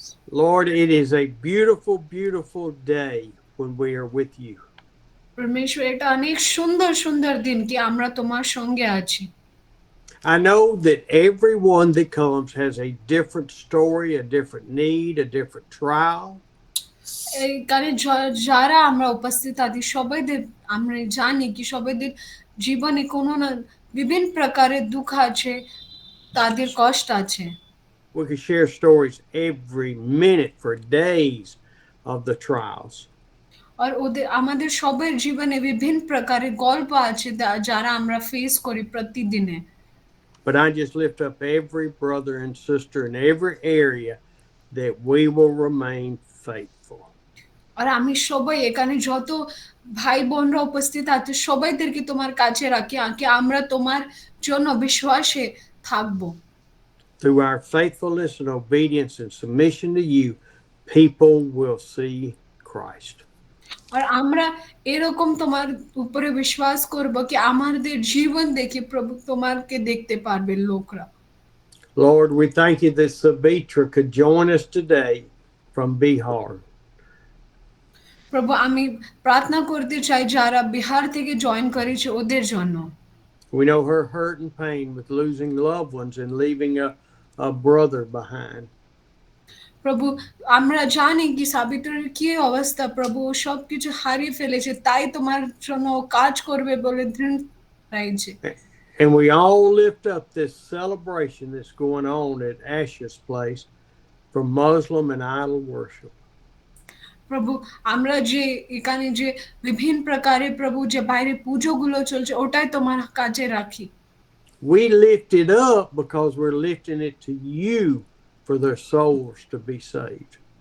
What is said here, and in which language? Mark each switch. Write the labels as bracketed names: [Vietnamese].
[English] Lord, it is a beautiful, beautiful day when we are with you. [Bangla] परमेश्वर এটা অনেক সুন্দর সুন্দর দিন কি আমরা তোমার সঙ্গে আছি। [English] I know that everyone that comes has a different story, a different need, a different trial. [Bangla] এখানে যারা আমরা উপস্থিত আছি সবাইদের আমরা জানি কি সবাইদের জীবনে কোনো না বিভিন্ন প্রকারের দুঃখ আছে, তাদের কষ্ট আছে। [English] We could share stories every minute for days of the trials. [Bangla] আর ওদের আমাদের সবার জীবনে বিভিন্ন প্রকারের গল্প আছে যারা আমরা ফেস করি প্রতিদিনে। [English] But I just lift up every brother and sister in every area that we will remain faithful. [Bangla] আর আমি সবাই এখানে যত ভাই বোনরা উপস্থিত আছে সবাইদেরকে তোমার কাছে রাখি আগে আমরা তোমার জন্য বিশ্বাসে থাকবো। [English] Through our faithfulness and obedience and submission to you, people will see Christ. [Bangla] আর আমরা এরকম তোমার উপরে বিশ্বাস করব কি আমাদের জীবন দেখে প্রভু তোমাকে দেখতে পারবে লোকরা। [English] Lord, we thank you that Savitra could join us today from Bihar. [Bangla] প্রভু আমি প্রার্থনা করতে চাই যারা বিহার থেকে জয়েন করেছে ওদের জন্য। [English] We know her hurt and pain with losing loved ones and leaving a brother behind. [Bangla] প্রভু আমরা জানি কি সাবিত্রীর কি অবস্থা প্রভু সবকিছু হারিয়ে ফেলেছে তাই তোমার জন্য কাজ করবে বলে দৃঢ় রয়েছে। [English] And we all lift up this celebration that's going on at Asha's place for Muslim and idol worship. [Bangla] প্রভু আমরা যে এখানে যে বিভিন্ন প্রকারের প্রভু যে বাইরে পূজোগুলো চলছে ওটাই তোমার কাছে রাখি। [English] We lift it up because we're lifting it to you for their souls to be saved.